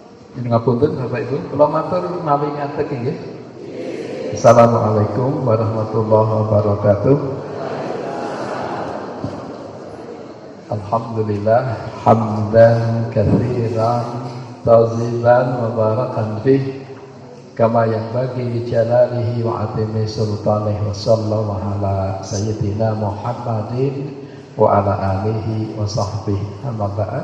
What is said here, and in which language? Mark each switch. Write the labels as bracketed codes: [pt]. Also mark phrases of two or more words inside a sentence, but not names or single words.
[jv] Ngapunten Bapak Ibu, kula matur mawi ngatek nggih. [ar] السلام عليكم ورحمة الله وبركاته. الحمد لله حمدا كثيرا طيبا مباركا فيه كما ينبغي لجلاله وعظيم سلطانه وصلى الله على سيدنا محمد وعلى آله وصحبه أما بعد.